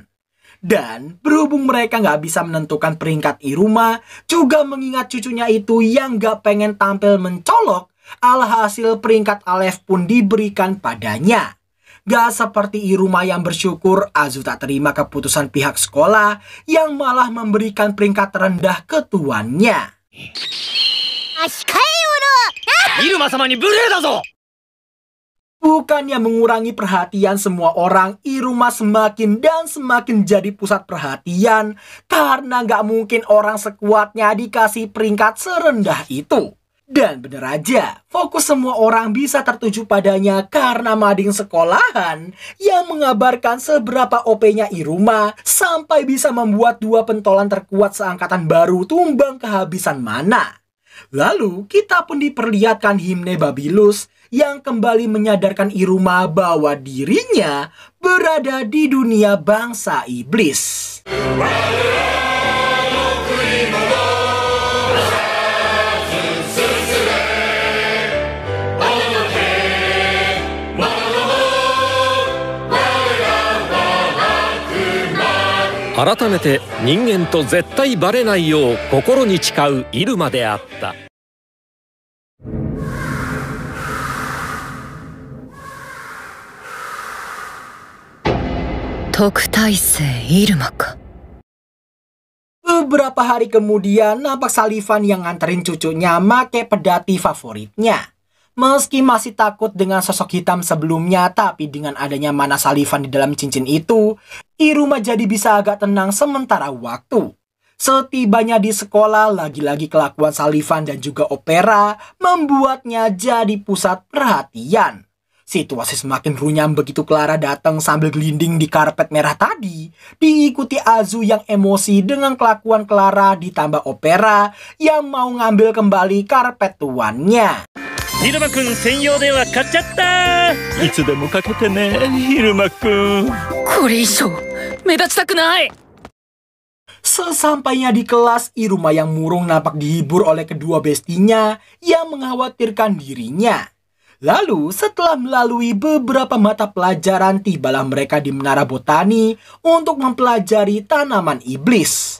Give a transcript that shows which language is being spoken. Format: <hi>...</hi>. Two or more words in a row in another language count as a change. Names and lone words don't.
<id>Dan berhubung mereka nggak bisa menentukan peringkat Iruma, juga mengingat cucunya itu yang nggak pengen tampil mencolok, alhasil peringkat Aleph pun diberikan padanya. Gak seperti Iruma yang bersyukur, Azu tak terima keputusan pihak sekolah yang malah memberikan peringkat terendah ke tuannya.</id> <ja>入間様に無礼だぞ!</ja> <id>Bukannya mengurangi perhatian semua orang, Iruma semakin dan semakin jadi pusat perhatian karena gak mungkin orang sekuatnya dikasih peringkat serendah itu. Dan bener aja, fokus semua orang bisa tertuju padanya karena mading sekolahan yang mengabarkan seberapa OP-nya Iruma sampai bisa membuat dua pentolan terkuat seangkatan baru tumbang kehabisan mana. Lalu kita pun diperlihatkan himne Babilus yang kembali menyadarkan Iruma bahwa dirinya berada di dunia bangsa iblis.</id> <ja>改めて人間と絶対バレないよう心に誓うイルマであった。特待生イルマか。</ja> <id>Beberapa hari kemudian, nampak Salifan yang nganterin cucunya make pedati favoritnya. Meski masih takut dengan sosok hitam sebelumnya, tapi dengan adanya mana Salifan di dalam cincin itu, Iruma jadi bisa agak tenang sementara waktu. Setibanya di sekolah, lagi-lagi kelakuan Salifan dan juga Opera membuatnya jadi pusat perhatian. Situasi semakin runyam begitu Clara datang sambil gelinding di karpet merah tadi. Diikuti Azu yang emosi dengan kelakuan Clara ditambah Opera yang mau ngambil kembali karpet tuannya.</id> <ja>入間くん専用電話買っちゃったいつでもかけてね入間くんこれ以上目立ちたくない。</ja> <id>Sesampainya di kelas, Iruma yang murung nampak dihibur oleh kedua bestinya yang mengkhawatirkan dirinya. Lalu setelah melalui beberapa mata pelajaran, tibalah mereka di Menara Botani untuk mempelajari tanaman iblis.</id>